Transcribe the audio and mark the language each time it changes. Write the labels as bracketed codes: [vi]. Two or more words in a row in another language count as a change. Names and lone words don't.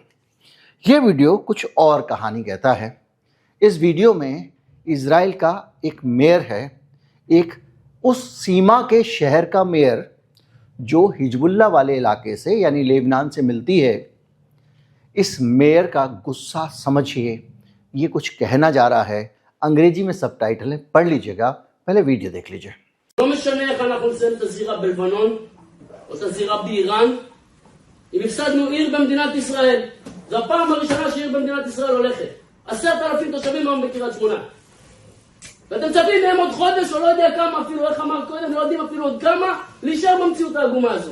[hi] ये वीडियो कुछ और कहानी कहता है। इस वीडियो में इज़राइल का एक मेयर है, एक उस सीमा के शहर का मेयर जो हिजबुल्ला वाले इलाके से यानी लेबनान से मिलती है। इस मेयर का गुस्सा समझिए, ये कुछ कहना जा रहा है। अंग्रेजी में सबटाइटल है, पढ़ लीजिएगा, पहले वीडियो देख लीजिए। [he] לא משנה איך אנחנו נסיים את הזירה בלבנון או את הזירה באיראן, אם הפסדנו עיר במדינת ישראל, זו הפעם הראשונה שעיר במדינת ישראל הולכת. 10,000 תושבים היום בקריית שמונה, ואתם מצפים מהם עוד חודש או לא יודע כמה, אפילו איך אמר קודם, לא יודעים אפילו עוד כמה, להישאר במציאות העגומה הזו.